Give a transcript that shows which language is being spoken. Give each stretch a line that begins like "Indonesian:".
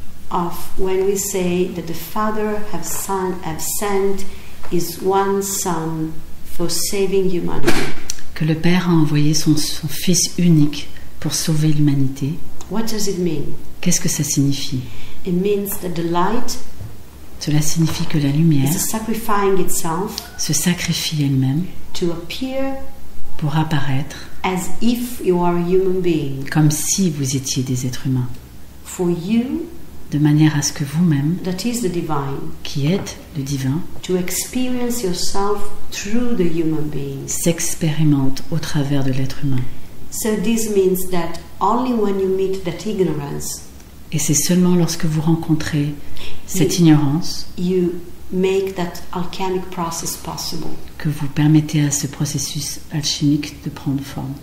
English: of when we say that the Father have sent His one Son for saving humanity.
French: que le Père a envoyé son Fils unique pour sauver l'humanité.
English: What does it mean?
French: Qu'est-ce que ça signifie?
English: It means that the light
French: Cela signifie que la lumière
English: is sacrificing itself
French: se sacrifie elle-même
English: to appear
French: pour apparaître
English: as if you are a human being.
French: comme si vous étiez des êtres humains,
English: For you,
French: de manière à ce que vous-même,
English: that is the divine,
French: qui êtes le divin,
English: to experience yourself through the human beings.
French: s'expérimente au travers de l'être humain.
English: So this means that only when you meet that ignorance,
French: Et c'est seulement lorsque vous rencontrez cette ignorance
English: you make that alchemic process possible.
French: que vous permettez à ce processus alchimique de prendre forme.